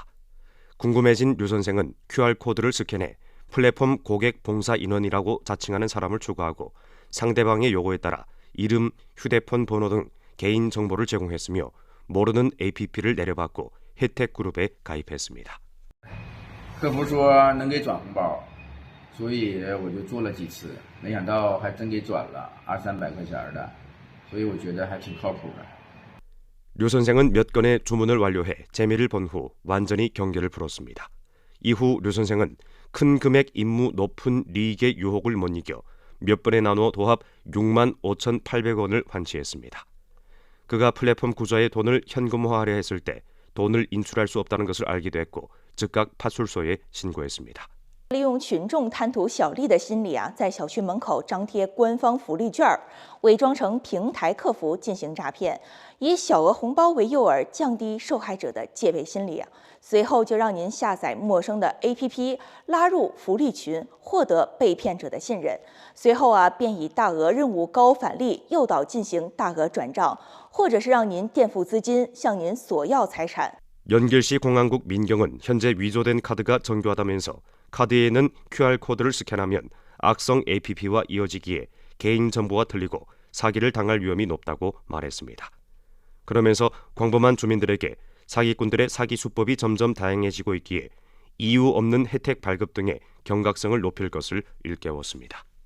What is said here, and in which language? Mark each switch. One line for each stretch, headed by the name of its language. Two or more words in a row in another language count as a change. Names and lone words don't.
Korean: 궁금해진 류 선생은 QR코드를 스캔해 플랫폼 고객 봉사 인원이라고 자칭하는 사람을 추가하고 상대방의 요구에 따라 이름, 휴대폰 번호 등 개인 정보를 제공했으며 모르는 APP를 내려받고 혜택 그룹에 가입했습니다.
Chinese: 客服说能给转红包，所以我就做了几次，没想到还真给转了200-300块钱的，所以我觉得还挺靠谱的。
Korean: 류 선생은 몇 건의 주문을 완료해 재미를 본 후 완전히 경계를 풀었습니다. 이후 류 선생은 큰 금액 임무 높은 리익의 유혹을 못 이겨 몇 번에 나누어 도합 6만 5,800원을 환치했습니다. 그가 플랫폼 구조에 돈을 현금화하려 했을 때 돈을 인출할 수 없다는 것을 알기도 했고 즉각 파출소에 신고했습니다.
Chinese: 利用群众贪图小利的心理在小区门口张贴官方福利券，伪装成平台客服进行诈骗，以小额红包为诱饵，降低受害者的戒备心理。随后就让您下载陌生的 APP， 拉入福利群，获得被骗者的信任。随后便以大额任务高返利诱导进行大额转账，或者是让您垫付资金，向您索要财产。
Korean: 연길시 공안국 민경은 현재 위조된 카드가 정교하다면서 카드에는 QR코드를 스캔하면 악성 APP와 이어지기에 개인정보가 틀리고 사기를 당할 위험이 높다고 말했습니다. 그러면서 광범한 주민들에게 사기꾼들의 사기 수법이 점점 다양해지고 있기에 이유 없는 혜택 발급 등의 경각성을 높일 것을 일깨웠습니다.